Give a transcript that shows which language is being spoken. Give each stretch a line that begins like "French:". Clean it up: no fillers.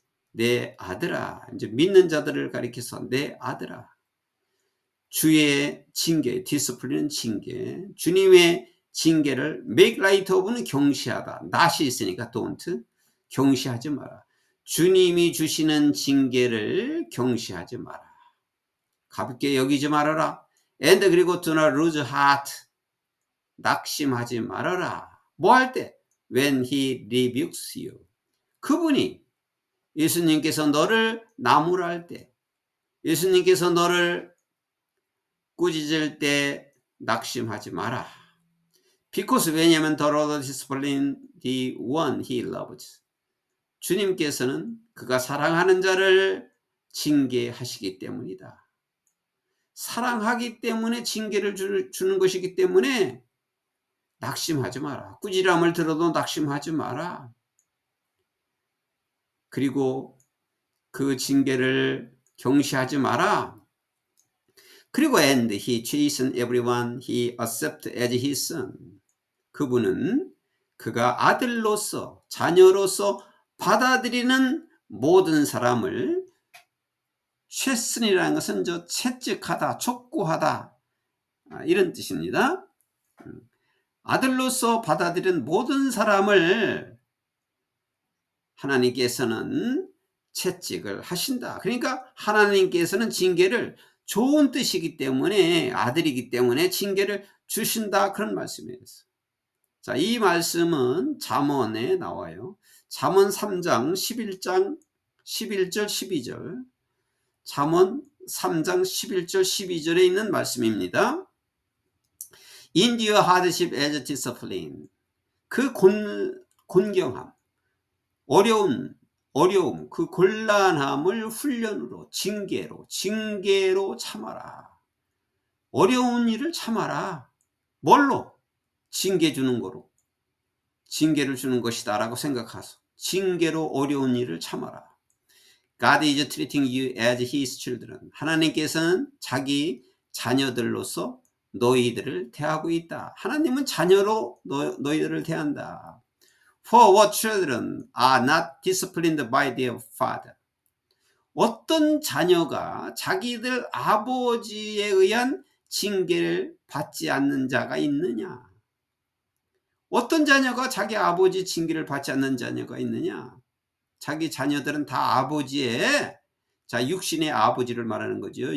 Korean: 내 아들아, 이제 믿는 자들을 가리켜서 내 아들아. 주의 징계, 디스플린은 징계. 주님의 징계를
English: make light of
Korean: 는 경시하다. not이 있으니까 don't. 경시하지 마라. 주님이 주시는 징계를 경시하지 마라. 가볍게 여기지 말아라.
English: And
Korean: 그리고
English: do not lose heart.
Korean: 낙심하지 말아라. 뭐 할 때?
English: When he rebukes you.
Korean: 그분이 예수님께서 너를 나무랄 때, 예수님께서 너를 꾸짖을 때 낙심하지 마라.
English: Because
Korean: 왜냐하면
English: the Lord disciplines the one he loves.
Korean: 주님께서는 그가 사랑하는 자를 징계하시기 때문이다. 사랑하기 때문에 징계를 주는 것이기 때문에 낙심하지 마라. 꾸지람을 들어도 낙심하지 마라. 그리고 그 징계를 경시하지 마라. 그리고
English: and he chastened everyone he accepted as his son.
Korean: 그분은 그가 아들로서 자녀로서 받아들이는 모든 사람을 chasten이라는 것은 채찍하다, 촉구하다, 이런 뜻입니다. 아들로서 받아들인 모든 사람을 하나님께서는 채찍을 하신다. 그러니까 하나님께서는 징계를 좋은 뜻이기 때문에, 아들이기 때문에 징계를 주신다, 그런 말씀이에요. 자, 이 말씀은 잠언에 나와요. 잠언 3장 11절 12절. 잠언 3장 11절 12절에 있는 말씀입니다.
English: Endure hardship as discipline.
Korean: 그 곤경함, 어려움, 그 곤란함을 훈련으로, 징계로 참아라. 어려운 일을 참아라. 뭘로? 징계 주는 거로. 징계를 주는 것이다 라고 생각하소. 징계로 어려운 일을 참아라.
English: God is treating you as his children.
Korean: 하나님께서는 자기 자녀들로서 너희들을 대하고 있다. 하나님은 자녀로 너희들을 대한다.
English: For what children are not disciplined by their father.
Korean: 어떤 자녀가 자기들 아버지에 의한 징계를 받지 않는 자가 있느냐? 어떤 자녀가 자기 아버지 징계를 받지 않는 자녀가 있느냐? 자기 자녀들은 다 아버지의, 자, 육신의 아버지를 말하는 거죠.